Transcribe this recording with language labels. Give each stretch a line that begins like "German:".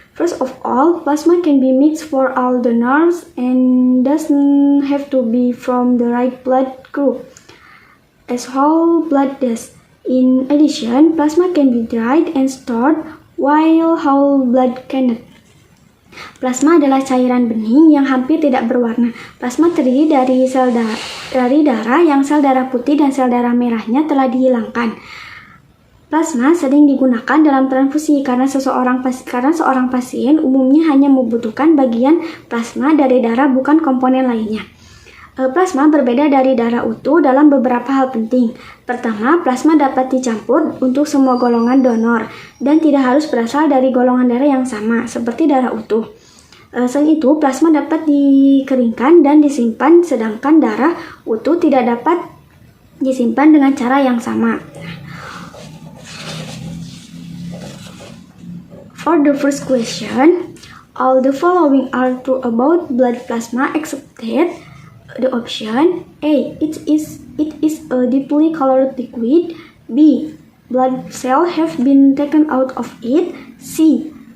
English: First of all, plasma can be mixed for all donors and doesn't have to be from the right blood group, as whole blood does. In addition, plasma can be dried and stored, while whole blood cannot.
Indonesian: Plasma adalah cairan bening yang hampir tidak berwarna. Plasma terdiri dari darah yang sel darah putih dan sel darah merahnya telah dihilangkan. Plasma sering digunakan dalam transfusi karena seorang pasien umumnya hanya membutuhkan bagian plasma dari darah, bukan komponen lainnya. Plasma berbeda dari darah utuh dalam beberapa hal penting. Pertama, plasma dapat dicampur untuk semua golongan donor dan tidak harus berasal dari golongan darah yang sama, seperti darah utuh. Selain itu, plasma dapat dikeringkan dan disimpan, sedangkan darah utuh tidak dapat disimpan dengan cara yang sama.
English: For the first question, all the following are true about blood plasma excepted the option A. It is a deeply colored liquid. B. Blood cells have been taken out of it. C.